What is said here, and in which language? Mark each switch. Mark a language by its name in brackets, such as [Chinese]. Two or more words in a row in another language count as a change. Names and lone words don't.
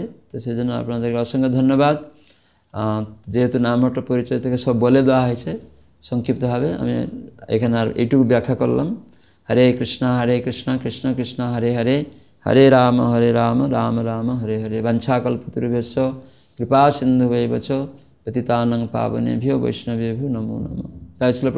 [Bangla] তো সেই জন্য আপনাদেরকে অসংখ্য ধন্যবাদ। যেহেতু নামহট্ট পরিচয় থেকে সব বলে দেওয়া হয়েছে সংক্ষিপ্তভাবে, আমি এখানে আর এইটুকু ব্যাখ্যা করলাম। [Sanskrit] হরে কৃষ্ণ কৃষ্ণ কৃষ্ণ হরে হরে, হরে রাম রাম রাম হরে হরে। বাঞ্ছাকল্পতরুভ্যশ্চ কৃপা সিন্ধুভৈব চ পতিতানাং পাবনেভ্यो वैष्णवेभ्यो नमो नमः। [Hindi] जय श्री